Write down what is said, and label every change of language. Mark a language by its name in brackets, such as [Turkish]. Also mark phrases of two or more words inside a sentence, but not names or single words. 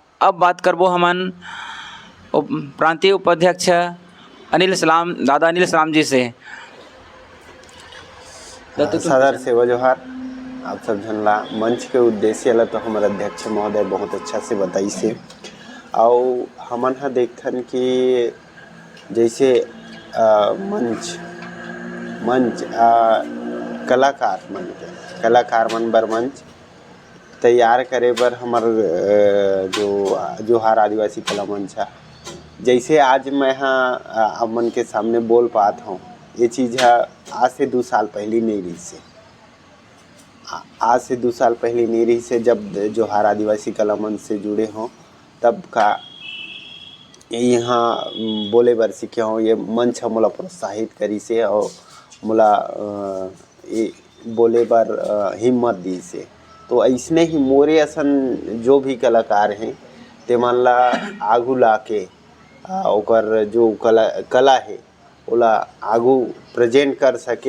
[Chhattisgarhi] अब बात करबो हमन प्रांतीय उपाध्यक्ष दादा अनिल सलाम जी से। सदर सेवा जोहार आप सब झनला मंच के उद्देश्य ला तो हमारे अध्यक्ष महोदय बहुत अच्छा से बताई से। और हमन हा देखथन कि जैसे मंच कलाकार मन बर मंच तैयार करे बर हमार जो जोहार आदिवासी कला मंच है। जैसे आज मैं हाँ अब मन के सामने बोल पाता हूँ, ये चीज़ है आज से 2 साल पहले नहीं रही से। आज से 2 साल पहले नहीं रही से, जब जोहार आदिवासी कला मंच से जुड़े हों तब का यहाँ बोले बर सीखे हों। ये मंच है मोला प्रोत्साहित करी से और मोला ये बोले बर हिम्मत दी से। तो ऐसने ही मोरे असन जो भी कलाकार हैं ते मन ला आगू ला के ओकर जो कला है ओला आगू प्रेजेंट कर सके।